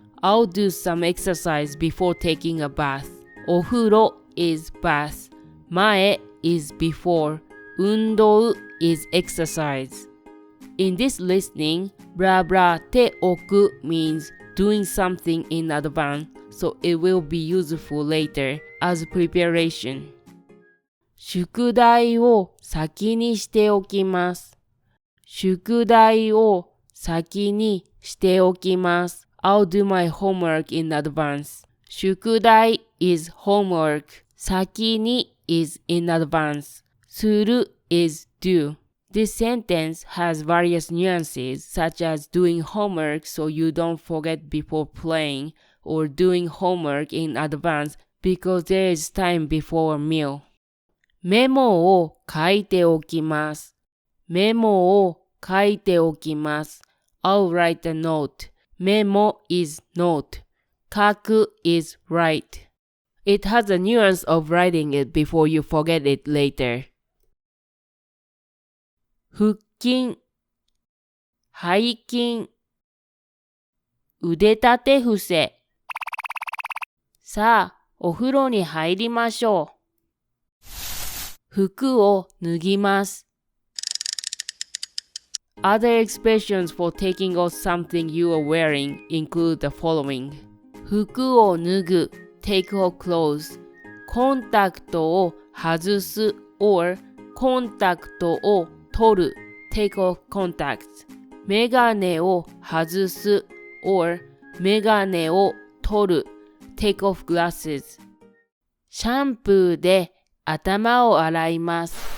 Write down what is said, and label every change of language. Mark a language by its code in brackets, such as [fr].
[en] I'll do some exercise before taking a bath. お風呂 is bath. 前 is before. 運動 is exercise. In this listening, blah blah ておく means doing something in advance, so it will be useful later as preparation. [ja] 宿題を先にしておきます。宿題を先にしておきます。 [en] I'll do my homework in advance. 宿題 is homework. 先に is in advance. する is do. This sentence has various nuances such as doing homework so you don't forget before playing or doing homework in advance because there is time before a meal. [ja] メモを書いておきます。メモを書いておきます。 [en] I'll write a note. メモ is note. 書く is write. It has a nuance of writing it before you forget it later. [ja] 腹筋、背筋、腕立て伏せ。さあ、お風呂に入りましょう。服を脱ぎます。 [en] Other expressions for taking off something you are wearing include the following. [ja] 服を脱ぐ [en] take off clothes. [ja] コンタクトを外す [en] or [ja] コンタクトを取る [en] take off contacts. [ja] メガネを外す [en] or [ja] メガネを取る [en] take off glasses. [ja] シャンプーで頭を洗います。